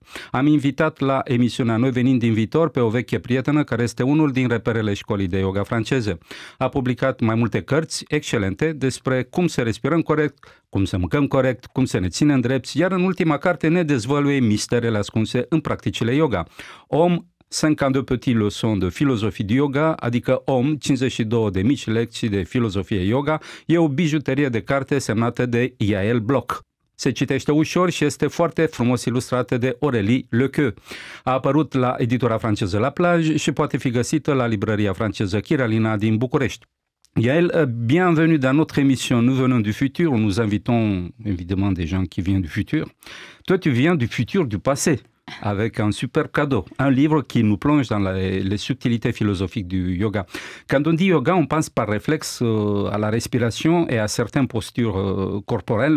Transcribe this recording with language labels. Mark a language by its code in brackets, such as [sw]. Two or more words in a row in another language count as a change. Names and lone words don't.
[ro] Am invitat la emisiunea Noi venim din viitor pe o veche prietenă care este unul din reperele școlii de yoga franceze. A publicat mai multe cărți excelente despre cum să respirăm corect, cum să mâncăm corect, cum să ne ținem drepți, iar în ultima carte ne dezvăluie misterele ascunse în practicile yoga. [fr] 52 petits leçons de philosophie de yoga, [ro] adică 52 de mici lecții de filozofie yoga, e o bijuterie de carte semnată de Yael Bloch. Se citește ușor și este foarte frumos ilustrată de Aurélie Lequeux. A apărut la editura franceză La Plage și poate fi găsită la librăria franceză Chiralina din București. [fr] Yael, bienvenue dans notre émission Nous venons du futur. Nous invitons évidemment des gens qui viennent du futur. Toi, tu viens du futur, du passé, avec un super cadeau, un livre qui nous plonge dans les subtilités philosophiques du yoga. Quand on dit yoga, on pense par réflexe à la respiration et à certaines postures corporelles.